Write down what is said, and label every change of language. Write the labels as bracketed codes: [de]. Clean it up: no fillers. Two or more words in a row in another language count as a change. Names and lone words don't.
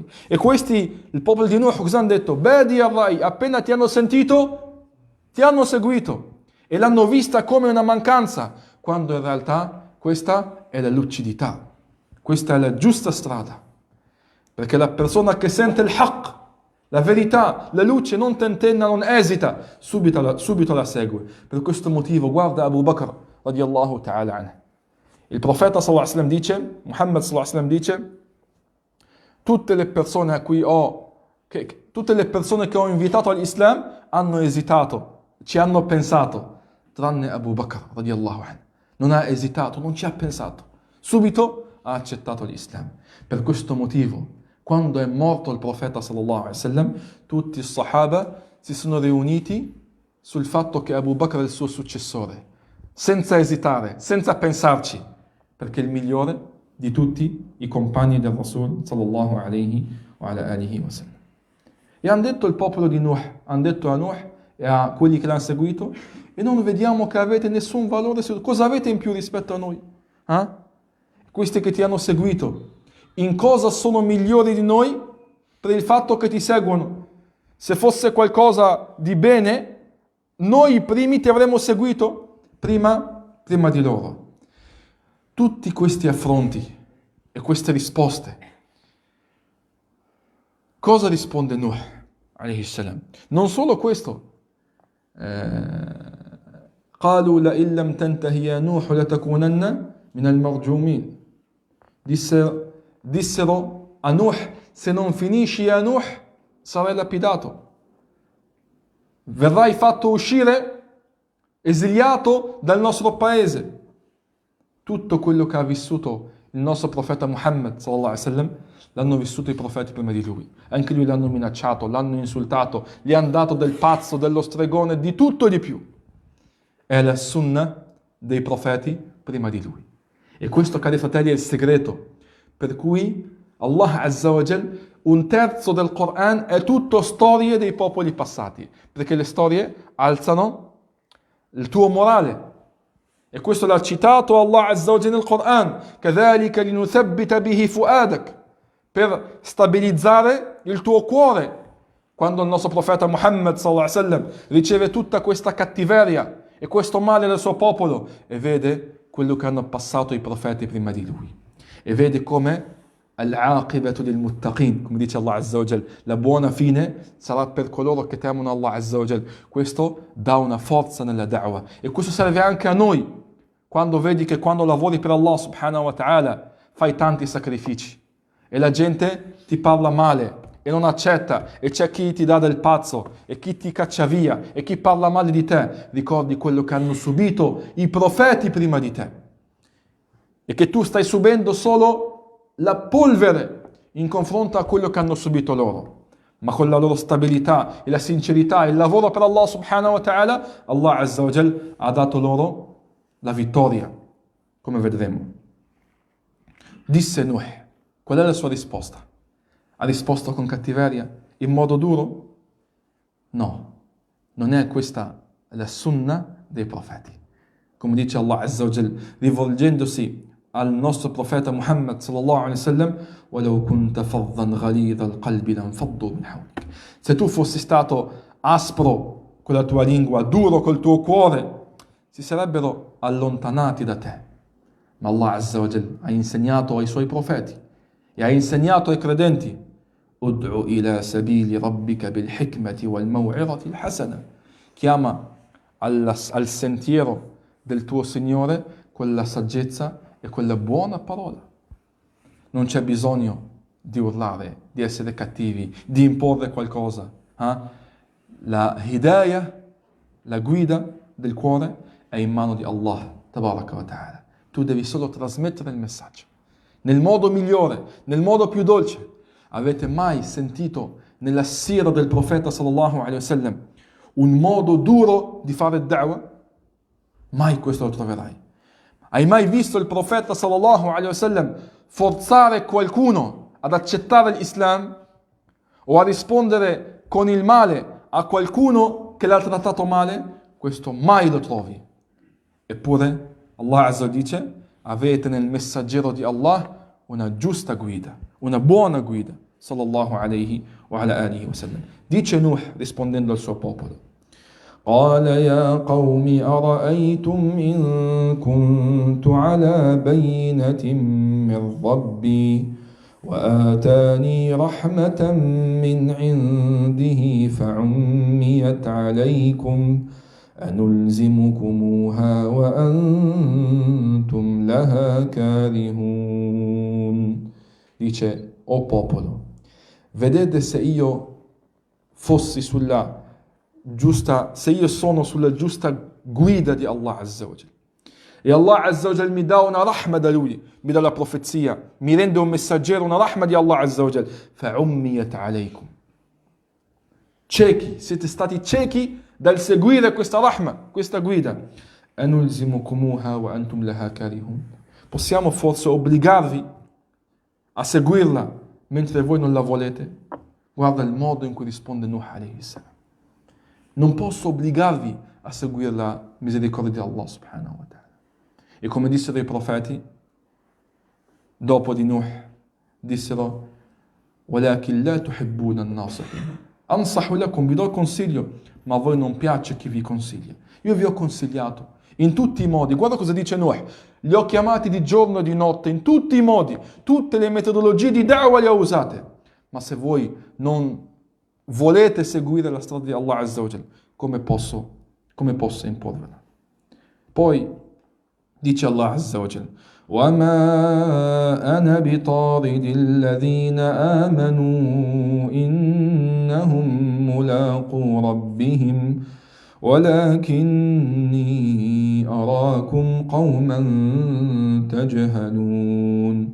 [it] E questi, il popolo di Nuh, cosa hanno detto? [ar] بادي الرأي, [it] appena ti hanno sentito, ti hanno seguito e l'hanno vista come una mancanza, quando in realtà questa è la lucidità, questa è la giusta strada, perché la persona che sente il haqq, la verità, la luce, non tentenna, non esita, subito la segue. Per questo motivo guarda Abu Bakr [ar] رضي الله تعالى عنه. [it] Il profeta [ar] صلى الله عليه وسلم [it] dice, Muhammad [ar] صلى الله عليه وسلم [it] dice: tutte le persone che ho invitato all'Islam hanno esitato, ci hanno pensato, tranne Abu Bakr [ar] رضي الله عنه. [it] Non ha esitato, non ci ha pensato, subito ha accettato l'Islam. Per questo motivo, quando è morto il profeta [ar] صلى الله عليه وسلم, [it] tutti i sahaba si sono riuniti sul fatto che Abu Bakr è il suo successore, senza esitare, senza pensarci, perché è il migliore di tutti i compagni del Rasul [ar] صلى الله عليه وسلم. [it] E hanno detto il popolo di Nuh, hanno detto a Nuh e a quelli che l'hanno seguito: e non vediamo che avete nessun valore, cosa avete in più rispetto a noi? Questi che ti hanno seguito, in cosa sono migliori di noi per il fatto che ti seguono? Se fosse qualcosa di bene, noi i primi ti avremmo seguito prima di loro. Tutti questi affronti e queste risposte, cosa risponde Nuh [ar] عليه السلام? [it] Non solo questo, [ar] قالوا لئن لم تنتهي يا نوح لتكونن من المرجومين. [it] Dissero a Nuh: se non finisci a Nuh sarai lapidato, verrai fatto uscire, esiliato dal nostro paese. Tutto quello che ha vissuto il nostro profeta Muhammad [ar] صلى الله عليه وسلم [it] l'hanno vissuto i profeti prima di lui. Anche lui l'hanno minacciato, l'hanno insultato, gli hanno dato del pazzo, dello stregone, di tutto e di più. È la sunnah dei profeti prima di lui. E questo, cari fratelli, è il segreto per cui Allah [ar] عز وجل, [it] un terzo del Coran è tutto storie dei popoli passati, perché le storie alzano il tuo morale. E questo l'ha citato Allah [ar] عز وجل [it] nel Coran: [ar] كَذَلِكَ لِنُثَبِّتَ بِهِ فُؤَادَكَ, [it] per stabilizzare il tuo cuore. Quando il nostro profeta Muhammad [ar] صلى الله عليه وسلم [it] riceve tutta questa cattiveria e questo male del suo popolo e vede quello che hanno passato i profeti prima di lui e vede come [ar] العاقبة للمتقين, [it] come dice Allah [ar] عز وجل, [it] la buona fine sarà per coloro che temono Allah [ar] عز وجل. [it] Questo dà una forza nella da'wah e questo serve anche a noi quando vedi che quando lavori per Allah [ar] سبحانه وتعالى [it] fai tanti sacrifici e la gente ti parla male e non accetta e c'è chi ti dà del pazzo e chi ti caccia via e chi parla male di te. Ricordi quello che hanno subito i profeti prima di te e che tu stai subendo solo la polvere in confronto a quello che hanno subito loro, ma con la loro stabilità e la sincerità e il lavoro per Allah [ar] سبحانه وتعالى, [it] Allah [ar] عز وجل [it] ha dato loro la vittoria, come vedremo. Disse Nuh, qual è la sua risposta? Ha risposto con cattiveria, in modo duro? No, non è questa la sunnah dei profeti. Come dice Allah [ar] عز وجل, [it] rivolgendosi al nostro profeta [ar] Muhammad صلى الله عليه وسلم, وَلَوْ كُنْتَ فَضًّا غَلِيظَ الْقَلْبِ لَانْفَضُّوا مِنْ حَوْلِكَ. [it] Se tu fossi stato aspro con la tua lingua, duro col tuo cuore, si sarebbero allontanati da te. Ma Allah [ar] عز وجل [it] ha insegnato ai suoi profeti e ha insegnato ai credenti: [ar] ادع إلى سبيل ربك بالحكمة والموعظة الحسنة. [it] Chiama al sentiero del tuo Signore con la saggezza e quella buona parola. Non c'è bisogno di urlare, di essere cattivi, di imporre qualcosa. La hidayah, la guida del cuore è in mano di Allah [ar] تبارك وتعالى. [it] Tu devi solo trasmettere il messaggio nel modo migliore, nel modo più dolce. Avete mai sentito nella sira del profeta [ar] صلى الله عليه وسلم [it] un modo duro di fare da'wah? Mai questo lo troverai. Hai mai visto il profeta [ar] صلى الله عليه وسلم [it] forzare qualcuno ad accettare l'Islam o a rispondere con il male a qualcuno che l'ha trattato male? Questo mai lo trovi. Eppure Allah Azza dice: avete nel messaggero di Allah una giusta guida, una buona guida, [ar] صلى الله عليه وعلى آله وسلم. [it] Dice Nuh rispondendo al suo popolo: [ar] قال يا قوم أرأيتم إن كنت على بينة من ربي وآتاني رحمة من عنده فعميت عليكم أنلزمكموها وأنتم لها كارهون. [it] Dice: o popolo, vedete se io fossi sulla giusta, se io sono sulla giusta guida di Allah [ar] عز وجل [it] e Allah [ar] عز وجل [it] mi dà una rahma da lui, mi dà la profezia, mi rende un messaggero, una rahma di Allah [ar] عز وجل, فعميت عليكم, [it] ciechi, siete stati ciechi dal seguire questa rahma, questa guida. [ar] أنلزمكموها وأنتم لها كارهون. [it] Possiamo forse obbligarvi a seguirla mentre voi non la volete? Guarda il modo in cui risponde Nuh [ar] عليه السلام. [it] Non posso obbligarvi a seguire la misericordia di Allah [ar] سبحانه وتعالى. [it] E come dissero i profeti, dopo di Nuh, dissero: [ar] وَلَكِنْ لَا تُحِبُّونَ النَّاصِحِينَ. أنصح لكم, [it] vi do il consiglio, ma a voi non piace chi vi consiglia. Io vi ho consigliato in tutti i modi. Guarda cosa dice Nuh: li ho chiamati di giorno e di notte, in tutti i modi, tutte le metodologie di da'wah le ho usate. Ma se voi non volete seguire la strada di Allah [ar] عز وجل, [it] come posso imporvela? Poi dice [ar] Allah عز وجل: وَمَا أَنَا بِطَارِدِ الَّذِينَ آمَنُوا إِنَّهُمْ مُلَاقُو رَبِّهِمْ وَلَكِنِّي أَرَاكُمْ قَوْمًا تَجْهَلُونَ.